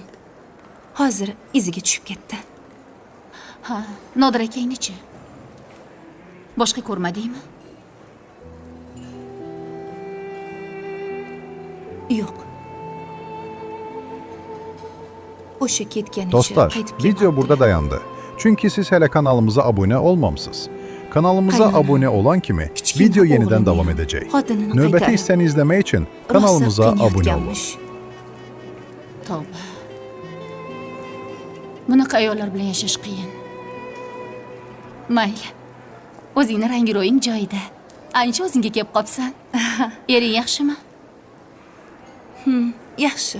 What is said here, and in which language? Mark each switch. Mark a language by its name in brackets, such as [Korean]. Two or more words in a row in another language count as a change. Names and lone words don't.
[Uzbek] Hozir iziga tushib ketdi. Ha, Nodir akangni-chi? Boshqa ko'rmadingmi? Yo'q. O'sha ketganicha [Azerbaijani] Dostlar, [Uzbek] qaytib [Azerbaijani] video [Uzbek] kelmabdi. [Azerbaijani] burada dayandı. Çünki siz hələ kanalımıza abunə olmamısınız. Kanalımıza abunə olan kimi video yenidən davam edəcək. Növbəti hissəni izləmək üçün kanalımıza abunə olun. [Uzbek] Tavba. Bunaqa ayollar bilan yashash qiyin. Mayli. O'zingni rangi-ro'ying joyida. Ancha o'zingga kelib qopsan. Ering yaxshimi? Yaxshi.